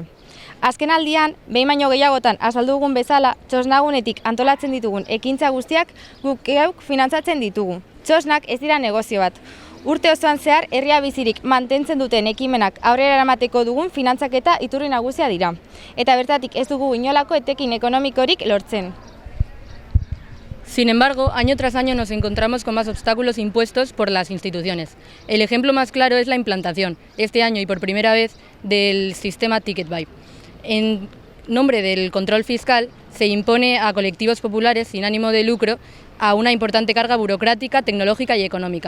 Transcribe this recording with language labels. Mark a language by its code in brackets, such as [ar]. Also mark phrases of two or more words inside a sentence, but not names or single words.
[eu] Azken aldian, behin baino gehiagotan azaldu dugun bezala, txosnagunetik antolatzen ditugun ekintza guztiak guk geuk finantzatzen ditugu. Txosnak ez dira negozio bat. Urte osoan zehar, herria bizirik mantentzen duten ekimenak aurrera eramateko dugun finantzaketa iturri nagusia dira. Eta bertatik ez dugu inolako etekin ekonomikorik lortzen. [es] Sin embargo, año tras año nos encontramos con más obstáculos impuestos por las instituciones. El ejemplo más claro es la implantación, este año y por primera vez, del sistema Ticket Buy. En nombre del control fiscal, se impone a colectivos populares sin ánimo de lucro a una importante carga burocrática, tecnológica y económica.